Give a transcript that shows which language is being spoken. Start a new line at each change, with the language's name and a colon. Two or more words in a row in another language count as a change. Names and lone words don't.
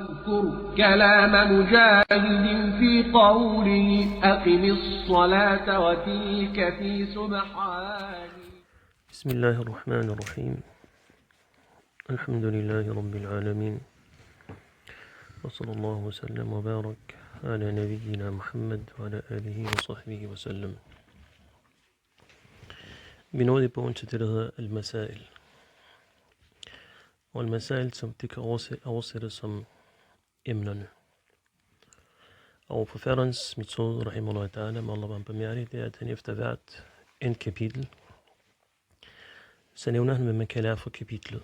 Arabic: واذكر كلام مجاهد في قوله أقم الصلاة وتلك في سبحان. بسم الله الرحمن الرحيم. الحمد لله رب العالمين، وصلى الله وسلم وبارك على نبينا محمد وعلى آله وصحبه وسلم.
Danish: Vi nåede i bogen til det, der hedder Al-Masail. Og Al-Masail, som det kan oversættes som emnerne. Og forfatterens metode,
Arabic: رحمه الله تعالى,
Danish: må Allah være bemærket, det er, at han efter hvert en kapitel, så nævner han, hvad man kan lære fra kapitlet.